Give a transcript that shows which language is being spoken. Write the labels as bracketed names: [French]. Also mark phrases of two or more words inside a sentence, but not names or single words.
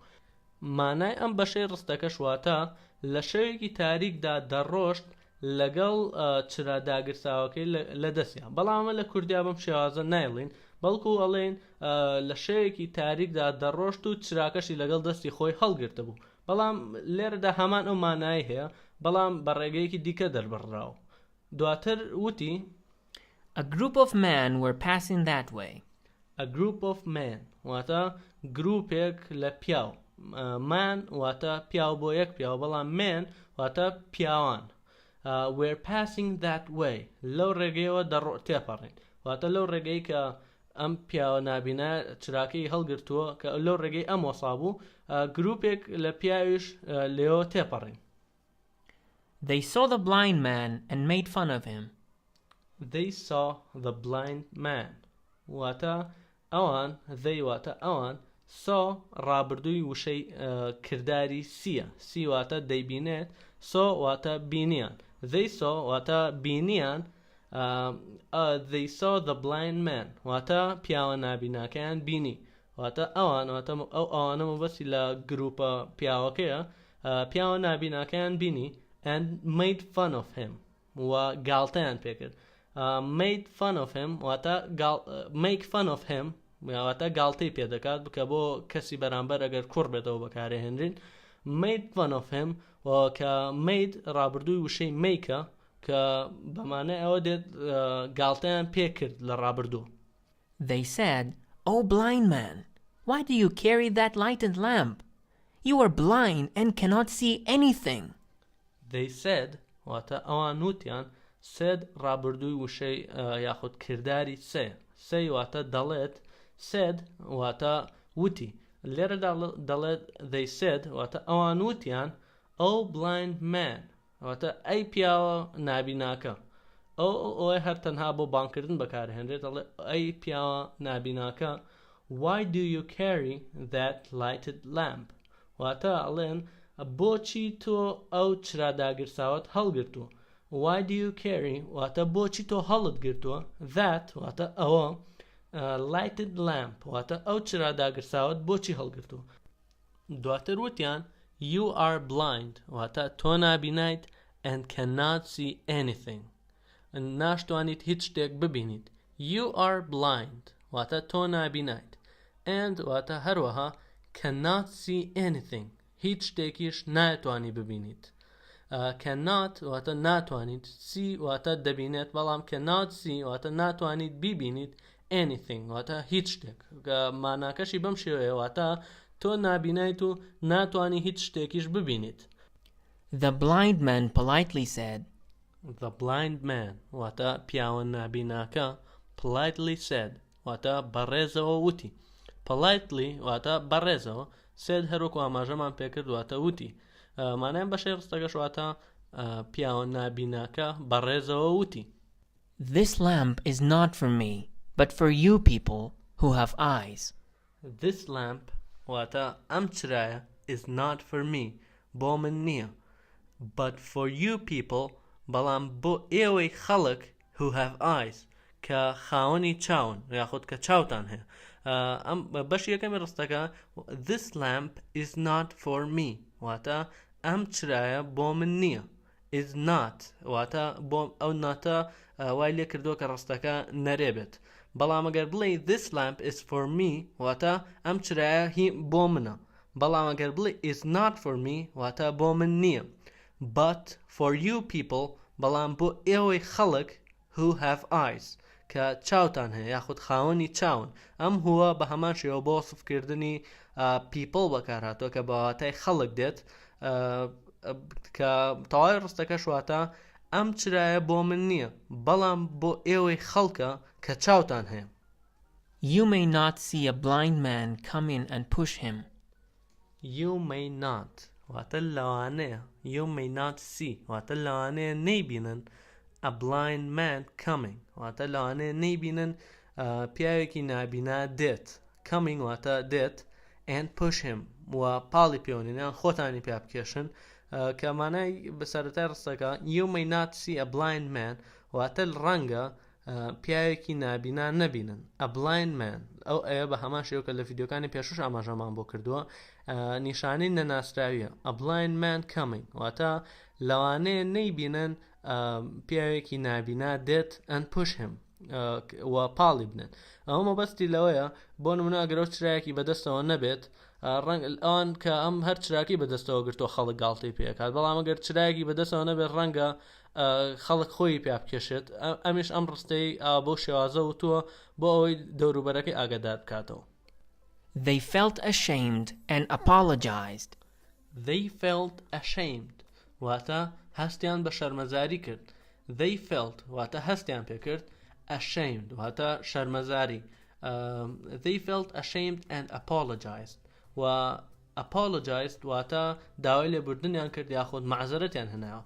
[Central Kurdish] مانای ئەم بەشەی ڕستەکەش واتە لە شەوێکی تاریکدا دەڕۆشت لەگەڵ چرا داگرساوەکەی لە دەستیان. بەڵامە لە کوردیا بەم شێوازە نایڵین بەڵکو ئەڵێن لە شەوێکی تاریکدا دەڕۆشت و چراکەشی لەگەڵ دەستی خۆی هەڵگرتە بوو. بەڵام لێرەدا هەمان ئەو مانای هەیە بەڵام بە ڕێگەیەکی دیکە دەربڕراوە. دواتر وتی [English] A group of men were passing that way. A group of men [Central Kurdish] واتە گروپێک لە پیاو. man واتە پیاو بۆ یەک پیاو بەڵام men واتە پیاوان. [English] we're passing that way [Central Kurdish] لەو ڕێگەیەوە تێپەڕین واتە لەو ڕێگەی کە ئەم پیاوە نابینا چراکەی هەڵگرتووە کە لەو ڕێگەی ئەم وەسابوو گروپێک لە پیاویش لێەوە تێپەڕین. [English] They saw the blind man and made fun of him. They saw the blind man [Central Kurdish] واتە ئەوان واتە ئەوان saw ڕابردووی وشەی کردداری سیە سی واتە دەیبینێت saw واتە بینیان [English] they saw [Central Kurdish] واتە بینیان [English] they saw the blind man [Central Kurdish] واتە پیاوە نابیناکەیان بینی واتە ئەوان واتە ئەو ئەوانە مەبەستی لە گروپە پیاوەکەیە پیاوە نابیناکەیان بینی [English] and made fun of him [Central Kurdish] و گاڵتەیان پێکرد. [English] made fun of him [Central Kurdish] واتە [English] make fun of him [Central Kurdish] واتە گاڵتەی پێدەکات بکە بۆ کەسی بەرامبەر ئەگەر کوڕ بێتەوە بەکارهێنرین [English] made fun of him [Central Kurdish] و کە made ڕابردووی وشەی makeە کە بەمانای ئەوە دێت گاڵتەیان پێکرد لە ڕابردوو. [English] They said, "Oh blind man, why do you carry that lighted lamp? You are blind and cannot see anything." They said [Central Kurdish] واتە ئەوان وتیان said ڕابردووی وشەی یاخود کردداری سێ واتە دەڵێت said واتە وتی لێرەدا دەڵێت [English] they said [Central Kurdish] واتە ئەوان وتیان [English] oh blind man [Central Kurdish] واتە ئەی پیاوە نابیناکە ئەوە هەر تەنها بۆ بانکردن بەکارهێنرێت دەڵێ ئەی پیاوە نابیناکە [English] why do you carry that lighted lamp [Central Kurdish] واتە ئەڵێن بۆچی تۆ ئەو چراداگرساوت هەڵگرتووە [English] why do you carry [Central Kurdish] واتە بۆچی تۆ هەڵت گرتووە that واتە ئەوە [English] lighted lamp [Central Kurdish] واتە ئەو چراداگرساوت بۆچی هەڵگرتووە. دواتر وتیان [English] you are blind [Central Kurdish] واتە تۆ نابینیت [English] and cannot see anything [Central Kurdish] ناشتوانیت هیچ شتێک ببینیت. [English] you are blind [Central Kurdish] واتە تۆ نابینیت and واتە هەروەها [English] cannot see anything [Central Kurdish] هیچ شتێکیش ناتوانی ببینیت. cannot واتە ناتوانیت see واتە دەبینێت بەڵام [English] cannot see [Central Kurdish] واتە ناتوانیت ببینیت anything واتە هیچ شتێک ماناکەشی بەم شێوەیە واتە تۆ نابینیت و ناتوانی هیچ شتێکیش ببینیت. [English] The blind man politely said, the blind man [Central Kurdish] واتە پیاوە نابیناکە [English] politely said [Central Kurdish] واتە بەڕێزەوە وتی politely واتە بەڕێزەوە said هەروەکو ئاماژەمان پێکرد واتە وتی مانایان بەشەی ڕستەکەش واتە پیاوە نابیناکە بەڕێزەوە وتی [English] This lamp is not for me, but for you people who have eyes. This lamp [Central Kurdish] واتە ئەم چرایە [English] is not for me [Central Kurdish] بۆ من نییە [English] but for you people [Central Kurdish] بەڵام بۆ ئێوەی خەڵک [English] who have eyes [Central Kurdish] کە خاوەنی چاون یاخود کە چاوتان هەیە. ئەم بەش یەکەمی ڕستەکە [English] this lamp is not for me [Central Kurdish] واتە ئەم چرایە بۆ من نییە [English] is not [Central Kurdish] واتە بۆ ئەو ناتە وای لێ کردووە کە ڕستەکە نەرێبێت بەڵام ئەگەر بڵێ [English] this lamp is for me [Central Kurdish] واتە ئەم چرایە هی بۆ منە بەڵام ئەگەر بڵێ [English] is not for me [Central Kurdish] واتە بۆ من نییە [English] but for you people [Central Kurdish] بەڵام بۆ ئێوەی خەڵک [English] who have eyes [Central Kurdish] کە چاوتان هەیە یاخود خاوەنی چاون ئەم هووە بە هەمان شێوە بۆ وەسفکردنی people بەکارهاتووە کە بەواتای خەڵک دێت کە تەواوی ڕستەکەش واتە ئەم چرایە بۆ من نییە بەڵام بۆ ئێوەی خەڵکە کە چاوتان هەیە. [English] You may not see a blind man come in and push him. You may not [Central Kurdish] واتە لەوانەیە [English] you may not see [Central Kurdish] واتە لەوانەیە نەیبینن [English] a blind man coming [Central Kurdish] واتە لەوانەیە نەیبینن پیاوێکی نابینا دێت coming واتە دێت [English] and push him [Central Kurdish] و پاڵی پێوەنینیان خۆتانی پیا بکێشن کە مانای بەسەرەتای ڕستەکە [English] you may not see a blind man [Central Kurdish] واتە ڕەنگە پیاوێکی نابینا نەبینن [English] a blind man [Central Kurdish] ئەو ئەیە بە هەمان شێوە کە لە ڤیدیۆکانی پێشوش ئاماژەمان بۆ کردووە نیشانەی نەناسراویە [English] a blind man coming [Central Kurdish] واتە لەوانەیە نەیبینن پیاوێکی نابینا دێت [English] and push him [Central Kurdish] و پاڵی بنێن ئەوە مەبەستی لەوەیە بۆ نمونە ئەگەر ئەو چرایەکی بەدەستەوە نەبێت ئەوان کە ئەم هەر چراکی بەدەستەوە گرتووە خەڵک گاڵتەی پێکات بەڵام ئەگەر چرایەکی بەدەستەوە نەبێت ڕەنگە خەڵک خۆی پیا بکێشێت ئەمیش ئەم ڕستەی بۆ شێوازە وتووە بۆ ئەوەی دەوروبەرەکەی ئاگادار بکاتەوە. [English] They felt ashamed and apologized. They felt ashamed [Central Kurdish] واتە هەستیان بە شەرمەزاری کرد. [English] They felt [Central Kurdish] واتە هەستیان پێ کرد. Ashamed واتە شەرمەزاری. [English] They felt ashamed and apologized [Central Kurdish] و apologized واتە داوای لێبوردنیان کرد یاخود معزەرەتیان هێنایەوە.